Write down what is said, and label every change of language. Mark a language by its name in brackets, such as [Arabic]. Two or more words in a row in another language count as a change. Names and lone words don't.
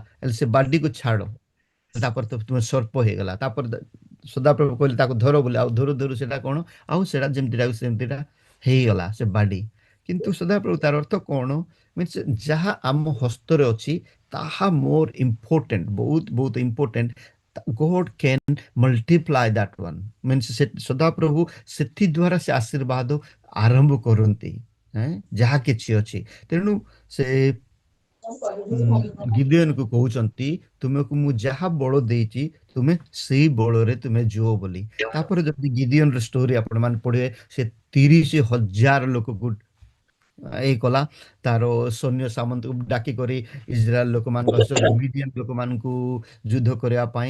[Odia] ହେଲେ ସେ ବାଡିକୁ ଛାଡ଼, ତାପରେ ତ ତୁମେ ସର୍ପ ହେଇଗଲା। ତାପରେ ସଦାପ୍ରଭୁ କହିଲେ ତାକୁ ଧର ବୋଲି, ଆଉ ଧରୁ ଧରୁ ସେଟା କ'ଣ ଆଉ ସେଟା ଯେମିତିଟା ସେମିତିଟା ହେଇଗଲା ସେ ବାଡି। କିନ୍ତୁ ସଦାପ୍ରଭୁ ତାର ଅର୍ଥ କ'ଣ? ମିନ୍ସ ଯାହା ଆମ ହସ୍ତରେ ଅଛି ତାହା ମୋର ଇମ୍ପୋର୍ଟାଣ୍ଟ, ବହୁତ ବହୁତ ଇମ୍ପୋର୍ଟାଣ୍ଟ। [English] God can multiply that one. [Odia] Means ସଦାପ୍ରଭୁ ସେଥି ଦ୍ୱାରା ସେ ଆଶୀର୍ବାଦ ଆରମ୍ଭ କରନ୍ତି ଯାହା କିଛି ଅଛି। ତେଣୁ ସେ ଗିଦିୟନକୁ କହୁଛନ୍ତି ତୁମକୁ ମୁଁ ଯାହା ବଳ ଦେଇଛି ତୁମେ ସେଇ ବଳରେ ତୁମେ ଯୁଅ ବୋଲି। ତାପରେ ଯଦି ଗିଦିୟନର ଷ୍ଟୋରି ଆପଣମାନେ ପଢିବେ, ସେ 30,000 ଲୋକକୁ ଏଇ କଲା, ତାର ସୈନ୍ୟ ସାମନ୍ତକୁ ଡାକି କରି ଇସ୍ରାଏଲ ଲୋକମାନଙ୍କ ମିଡିଆନ ଲୋକମାନଙ୍କୁ ଯୁଦ୍ଧ କରିବା ପାଇଁ।